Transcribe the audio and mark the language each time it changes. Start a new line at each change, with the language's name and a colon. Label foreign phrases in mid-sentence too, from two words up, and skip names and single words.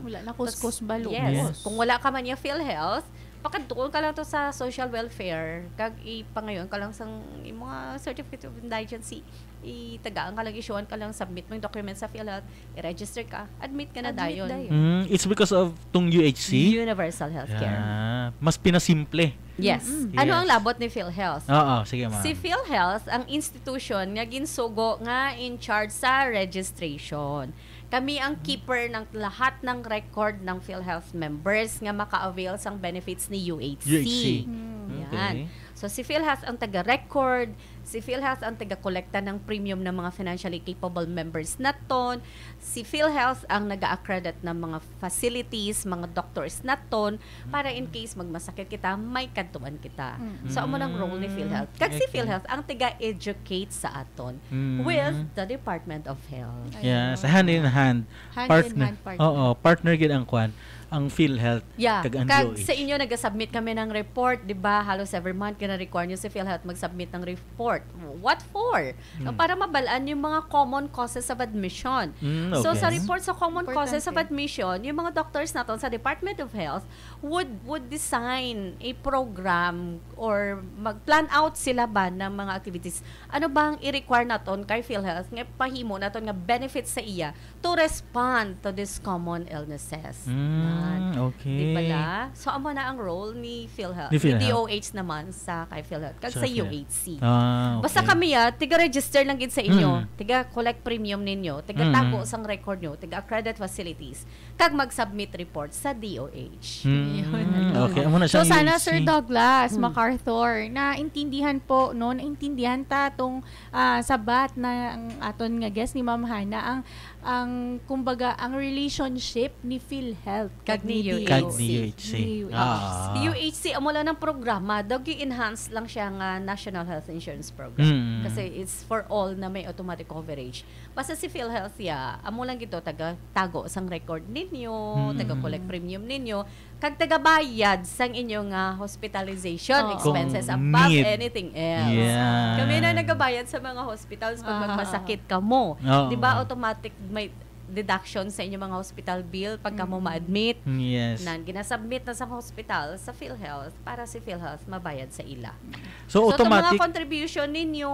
Hiligaynon: Wala na kuskus balo.
English: Yes.
Hiligaynon: Kung wala ka man yung PhilHealth, pakadukol ka lang to sa
English: social welfare.
Hiligaynon: Kag ipangayon ka lang sa mga Certificate of Indigency. Itagaan ka lang, issuean ka lang, submit mo yung documents sa PhilHealth, i-register ka, admit ka na dayon.
English: It's because of tong UHC? Universal Healthcare.
Hiligaynon: Mas pinasimple.
English: Yes.
Hiligaynon: Ano ang labot ni PhilHealth? Oo, sige ma'am. Si PhilHealth, ang institution nga ginsugo nga
English: in charge
Hiligaynon: sa registration.
Filipino: Kami ang keeper ng lahat ng record ng PhilHealth members
Hiligaynon: nga maka-avail sang benefits ni UHC.
Filipino: UHC. Yan. Okay.
Hiligaynon: So si PhilHealth ang taga-record, si PhilHealth ang taga-kolekta ng premium ng mga
English: financially capable members
Hiligaynon: naton, si PhilHealth ang nag-accredit ng mga facilities, mga doctors naton, para in case magmasakit kita, may kantuan kita. So amo nang role ni PhilHealth. Kag si PhilHealth ang taga-educate sa aton
English: with the Department of Health. Yes, hand in hand. Hand-in-hand partner.
Hiligaynon: Oo, partner gid ang kwan, ang PhilHealth
English: Yeah,
Hiligaynon: kag ang kag DOH.
Filipino: sa inyo nag-submit kami ng report, 'di ba? Halos every month kina-require niyo si PhilHealth mag-submit ng report.
English: What for?
Filipino: Para mabalaan yung mga common causes of admission. So okay.
Hiligaynon: sa report sa common Importante.
English: causes of admission,
Filipino: yung mga doctors natin sa Department of Health
English: would design a program or
Filipino: mag-plan out sila ba ng mga activities.
Hiligaynon: Ano bang i-require naton kay PhilHealth nga pahimo naton nga benefits sa iya
English: to respond to these common illnesses. Okay.
Hiligaynon: Di pala? So, amo na ang role ni PhilHealth. Ni PhilHealth. DOH naman sa kay PhilHealth. Kag Sa sa PhilHealth. UHC.
English: Okay.
Hiligaynon: Basta kami tiga-register lang gid sa inyo. Tiga-collect premium ninyo. Tiga-tago sang record nyo. Tiga-accredit facilities. Kag mag-submit report sa DOH. Okay, amo na So siyang sana UHC. Sir Douglas MacArthur, naintindihan po no, naintindihan ta tong sabat na ang aton nga guest ni Ma'am Hana ang kumbaga ang relationship ni PhilHealth Kag ni UHC. Kag ni UHC. Si UHC, amo lang ng programa, daw gi-enhance lang siya nga National Health Insurance Program.
English: Kasi it's for all
Filipino: na may
English: automatic coverage.
Hiligaynon: Basta si PhilHealth, amo lang gito, tago sang record ninyo, taga-collect premium ninyo, kag taga-bayad sang inyong hospitalization expenses Kung
English: above need. anything else. Yeah.
Hiligaynon: Kami na nagabayad sa mga hospitals pag magmasakit ka mo. Oo. Di ba automatic may deduction sa inyong mga hospital bill pagka mo ma-admit?
English: Yes.
Hiligaynon: Nan ginasubmit na sa hospital sa PhilHealth para si PhilHealth mabayad sa ila. So, itong automatic mga contribution ninyo,